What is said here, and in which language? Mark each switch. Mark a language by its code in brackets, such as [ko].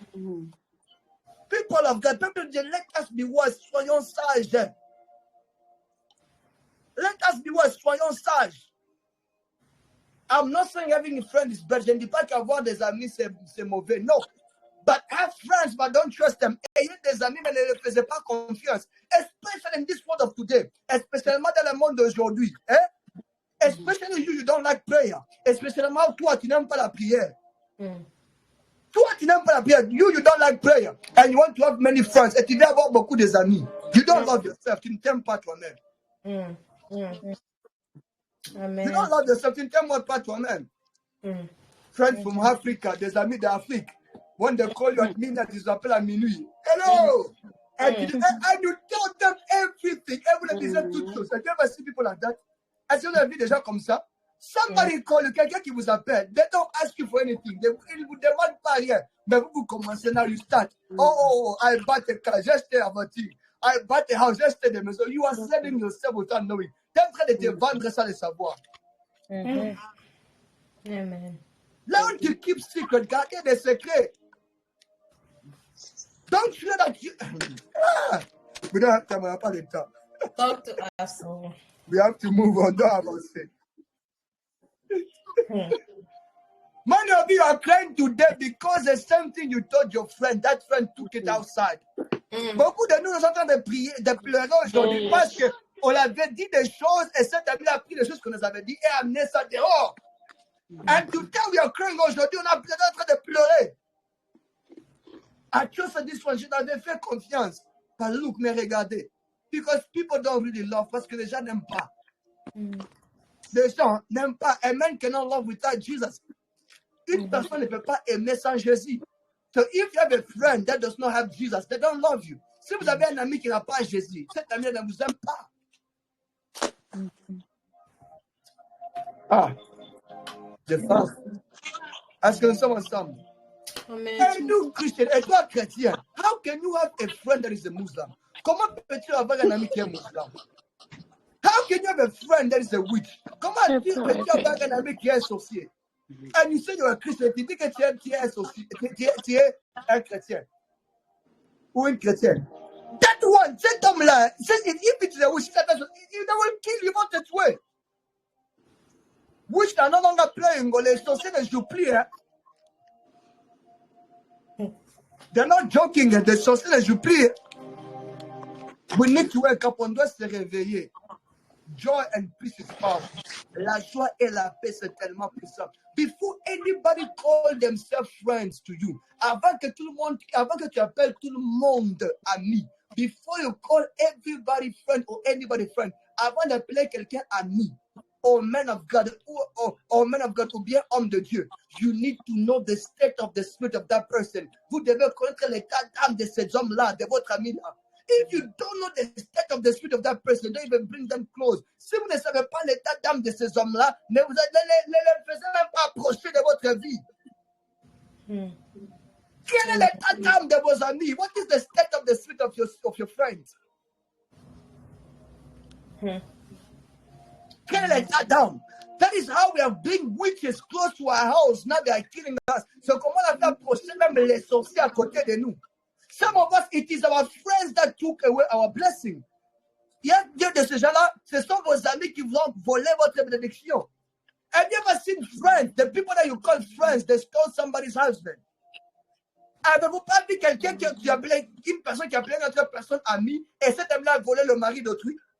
[en] People of God, people, let us be wise, [fr] soyons sages. [en] Let us be wise, [fr] soyons sages. [en] I'm not saying having a friend is bad. [fr] Je ne dis pas qu'avoir des amis, c'est mauvais. [en] No. But have friends, but don't trust them. [fr] Ayez des amis, mais ne les faisez pas confiance. [en] Especially in this world of today. [fr] Especiellement dans le monde d'aujourd'hui. [en] Especially you don't like prayer. [fr] Especiellement toi, tu n'aimes pas la prière. Toi, tu n'aimes pas la prière. [en] You don't like prayer. And you want to have many friends. [fr] Et tu veux avoir beaucoup d'amis. [en] You don't love yourself. [fr] Tu ne t'aimes pas toi-même. Amen. [en] You don't love yourself. [fr] Tu ne t'aimes pas toi-même. [en] Friends from Africa, [fr] des amis d'Afrique. [en] When they call you at midnight, [fr] ils appellent à minuit. [en] Hello! And you tell them everything. Everyone is too close. Have you ever seen people like that? [fr] Est-ce que vous avez vu des gens comme ça? [en] Somebody call you, [fr] quelqu'un qui vous appelle. [en] They don't ask you for anything. [fr] Ils ne vous demandent pas rien. Mais vous commencez, [en] now you start. Oh, I bought a car, just stay [fr] à voiture. [en] I bought a house, just stay [fr] à la maison. [en] You are selling yourself without knowing. [fr] Tu es en train de te vendre sans le savoir. Amen. [en] Learn to keep secret. [fr] Gardez des secrets. [en] Don't feel that you... We don't have time. We have [fr] pas de temps. [en] Talk to us. We have to move on. Don't have us say. Many of you are crying today because the same thing you told your friend, that friend took it outside. [fr] Beaucoup de nous sommes en train de prier, de pleurer aujourd'hui parce qu'on avait dit des choses et cet ami a pris les choses qu'on nous avait dit et a amené ça dehors. [en] And today we are crying [fr] aujourd'hui, on est en train de pleurer. [en] I trusted this one, [fr] je t'avais fait confiance. [en] But look, [fr] mais regardez. [en] Because people don't really love, [fr] parce que les gens n'aiment pas. Les gens n'aiment pas. [en] A man cannot love without Jesus. [fr] Une personne ne peut pas aimer sans Jésus. [en] So if you have a friend that does not have Jesus, they don't love you. [fr] Si vous avez un ami qui n'a pas Jésus, cet ami ne vous aime pas. Ah, je pense. Est-ce que nous sommes ensemble? Amen. [en] And you Christian, [fr] et toi chrétien, [en] how can you have a friend that is a Muslim? [fr] Comment peux-tu avoir un ami qui est musulman? [en] How can you have a friend that is a witch? [fr] Comment peux-tu avoir un ami qui est sorcier? [en] And you say you're a Christian, [fr] tu dis que tu es un sorcier, tu es un chrétien ou une chrétienne. [en] That one, [fr] cet homme-là, [en] if it's a witch, they will kill you, [fr] vont te tuer. [en] Witch are no longer playing, [fr] les sorciers ne jouent plus. Hein? [en] They're not joking, [fr] les sorciers ne jouent plus. [en] We need to wake up, [fr] on doit se réveiller. [en] Joy and peace is powerful. [fr] La joie et la paix, c'est tellement puissant. [en] Before anybody call themselves friends to you, [fr] avant que tu appelles tout le monde ami, [en] before you call everybody friend or anybody friend, [fr] avant d'appeler quelqu'un ami, [en] or man of God, or man of God, [fr] ou bien homme de Dieu, [en] you need to know the state of the spirit of that person. [fr] Vous devez connaître l'état d'âme de ces hommes-là, de votre ami-là. [en] If you don't know the state of the spirit of that person, don't even bring them close. [fr] Si vous ne savez pas l'état d'âme de ces hommes-là, ne les faites même pas approcher de votre vie. Quel est l'état d'âme de vos amis? [en] What is the state of the spirit of your friends? [fr] Quel est l'état d'âme? [en] That is how we have bring witches close to our house. Now they are killing us. [fr] So comment on a fait approcher même les sorciers à côté de nous? [en] Some of us, it is our friends that took away our blessing. [fr] Il y a Dieu de ces gens-là, ce sont vos amis qui vous ont volé votre bénédiction. [en] Have you ever seen friends, the people that you call friends, they stole somebody's husband? [fr] Avez-vous pas vu quelqu'un qui appelait, une personne qui appelait une autre personne amie, et cet homme-là a volé le mari d'autrui?